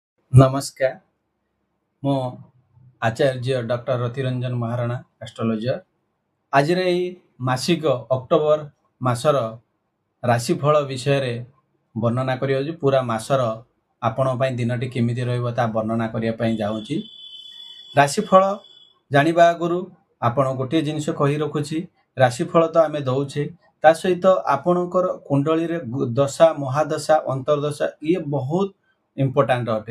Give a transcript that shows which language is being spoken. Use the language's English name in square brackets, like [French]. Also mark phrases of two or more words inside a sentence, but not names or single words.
[Odia] ନମସ୍କାର ମୁଁ ଆଚାର୍ଯ୍ୟ ଡକ୍ଟର ରତିରଞ୍ଜନ ମହାରଣା ଆଷ୍ଟ୍ରୋଲୋଜର ଆଜି ମାସିକ ଅକ୍ଟୋବର ମାସର ରାଶିଫଳ ବିଷୟ ରେ ବର୍ଣ୍ଣନା କରିବି ପୂରା ମାସର ଆପଣ ପାଇଁ ଦିନଟି କେମିତି ରହିବ ତା ବର୍ଣ୍ଣନା କରିବା ପାଇଁ ଯାଉଛି। ରାଶିଫଳ ଜାଣିବା ଆଗରୁ ଆପଣ ଗୋଟେ ଜିନିଷ କହି ରଖୁଛି ରାଶିଫଳ ତ ଆମେ ଦେଉଛେ ତା ସହିତ ଆପଣଙ୍କର କୁଣ୍ଡଳୀ ରେ ଦଶା ମହାଦଶା ଅନ୍ତର୍ଦଶା ଏ ବହୁତ ଇମ୍ପୋର୍ଟାଣ୍ଟ ଅଟେ।